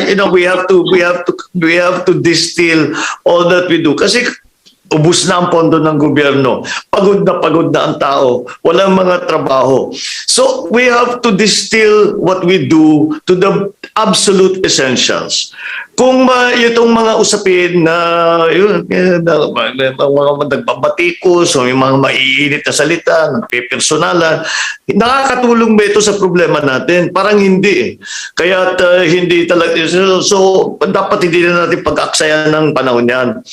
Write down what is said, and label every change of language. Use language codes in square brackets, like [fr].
[en] We have to distill all that we do. [tl] Kasi ubus na ang pondo ng gobyerno. Pagod na ang tao. Walang mga trabaho. [en] So, we have to distill what we do to the absolute essentials. [tl] Kung itong mga usapin na mga nagbabatikos o yung mga maiinit na salita, nagpipersonalan, nakakatulong ba ito sa problema natin? Parang hindi. Kaya hindi talaga. So, dapat hindi na natin pag-aksayan ng panahon yan.